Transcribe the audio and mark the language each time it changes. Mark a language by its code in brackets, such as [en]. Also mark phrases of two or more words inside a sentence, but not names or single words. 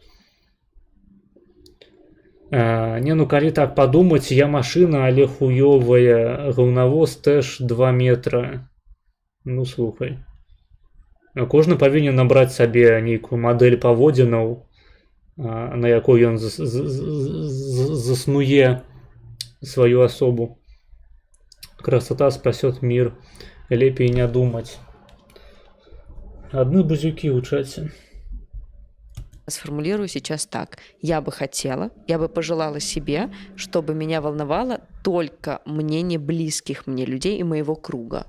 [be] Калі так падумаць, я машына, але хуёвая, гаўнавоз тэж 2 метра. Слухай. Кожны павінен набраць сабе нейкую мадэль паводзінаў, на якой ён заснуе сваю асобу. [ru] Красота спасет мир, лепей не думать. Одни бузюки в чате. Сформулирую сейчас так. Я бы пожелала себе, чтобы меня волновало только мнение близких мне людей и моего круга.